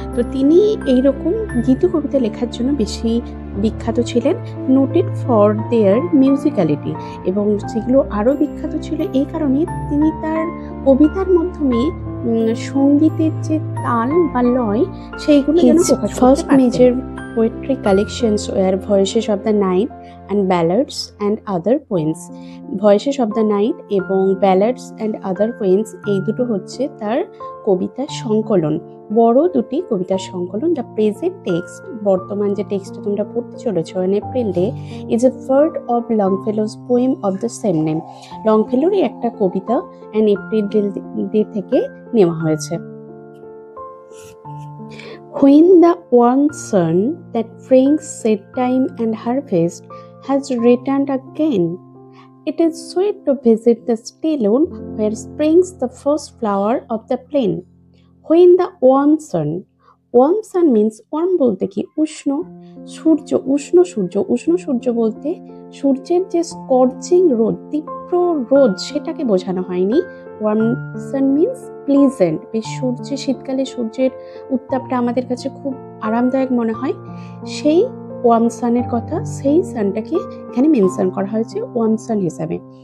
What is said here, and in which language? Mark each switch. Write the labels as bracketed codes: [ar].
[bn] তো তিনি এইরকম গীতি কবিতা লেখার জন্য বেশি বিখ্যাত ছিলেন, [en] noted for their musicality, [bn] এবং সেগুলো আরও বিখ্যাত ছিল এই কারণে তিনি তার কবিতার মাধ্যমে সঙ্গীতের যে তাল বা লয় সেইগুলো যেন প্রকাশ করতে পারতেন। [en] Poetry collections were Voices of the Night and Ballads and Other Poems. [bn] Voices of the Night এবং Ballads and Other Poems এই দুটো হচ্ছে তার কবিতার সংকলন, বড় দুটি কবিতার সংকলন। [en] the present text, [bn] বর্তমান যে টেক্সটটা তোমরা পড়তে চলেছো [en] On April day, is a part of Longfellow's poem of the same name. [bn] লংফেলোরই একটা কবিতা অ্যান এপ্রিল ডে থেকে নেওয়া হয়েছে। [en] When the warm sun that brings seedtime and harvest has returned again, it is sweet to visit the stillwood where springs the first flower of the plain. When the warm sun means warm [bn] বলতে কি উষ্ণ, সূর্য, উষ্ণ সূর্য। উষ্ণ সূর্য বলতে সূর্যের যে scorching রোদ, তীব্র রোদ, সেটাকে বোঝানো হয়নি। [en] Warm sun means pleasant. [bn] বেশ সূর্যে, শীতকালে সূর্যের উত্তাপটা আমাদের কাছে খুব আরামদায়ক মনে হয়, সেই ওয়ার্ম সানের কথা, সেই সানটাকে এখানে মেনশন করা হয়েছে ওয়ার্ম সান হিসাবে।